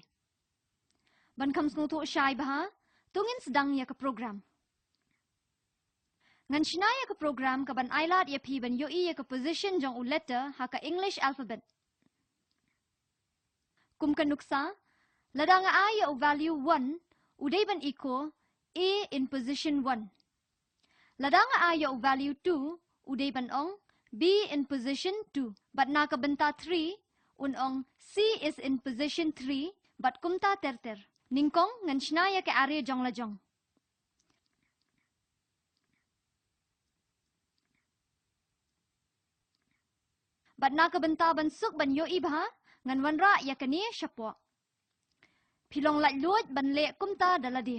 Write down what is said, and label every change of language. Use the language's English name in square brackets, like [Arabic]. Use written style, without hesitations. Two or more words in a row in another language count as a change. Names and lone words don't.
[Khasi] Ban kam snutu syai bah, tungin sedang ya ka program. Ngan shinaya ka program ka ban ailat ya pi ban yoi ya ka position jong u letter ha ka [English] English alphabet. [Khasi] Kum ka nuksa, lada nga a ya u value 1, udai ban iko [English] A in position 1. [Khasi] Lada nga a ya u value 2, udai ban ong [English] B in position 2. [Khasi] But na ka benta 3, unong [English] C is in position 3, [Khasi] but kumta terter. Ningkong ngan shinaya ka array jong la jong. But na ka benta ban suk ban yo ibha, ngan wanra ya kani syapo. Pilong lat luot ban le kumta daladi.